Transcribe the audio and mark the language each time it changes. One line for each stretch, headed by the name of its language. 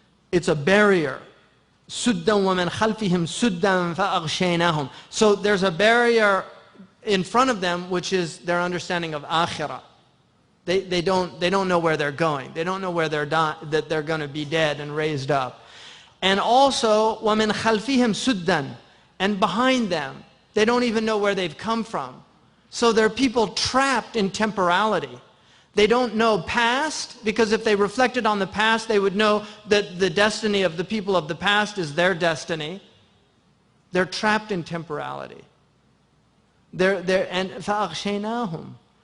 English: It's a barrier.
Arabic: سُدًّا وَمِنْ خَلْفِهِمْ سُدًّا فَأَغْشَيْنَاهُم.
English: So there's a barrier in front of them, which is their understanding of akhirah. They don't know where they're going. They don't know where that they're going to be dead and raised up. And also,
Arabic: وَمِنْ خَلْفِهِمْ سُدًّا.
English: And behind them, they don't even know where they've come from. So they're people trapped in temporality. They don't know past, because if they reflected on the past, they would know that the destiny of the people of the past is their destiny. They're trapped in temporality. And فَأَغْشَيْنَاهُمْ.